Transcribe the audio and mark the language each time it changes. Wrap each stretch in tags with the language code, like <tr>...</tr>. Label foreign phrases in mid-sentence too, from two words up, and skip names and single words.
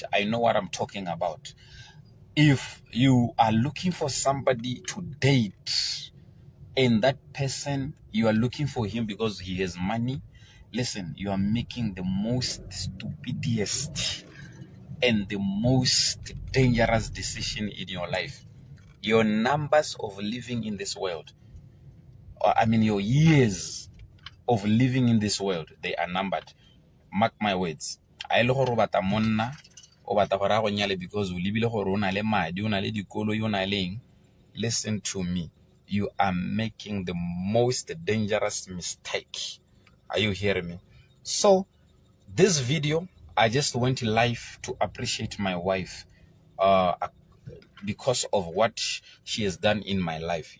<en>I know what I'm talking about. If you are looking for somebody to date, and that person, you are looking for him because he has money, listen, you are making the most stupidest and the most dangerous decision in your life. Your numbers of living in this world, your years of living in this world, they are numbered. Mark my words.</en> <tn>A ile gore o batla monna, o batla gore a go nyale because o lebile gore o na le madi, o na le dikoloi, o na leng.</tn> <en>Listen to me. You are making the most dangerous mistake. Are you hearing me? So, this video, I just went live to appreciate my wife because of what she has done in my life.</en>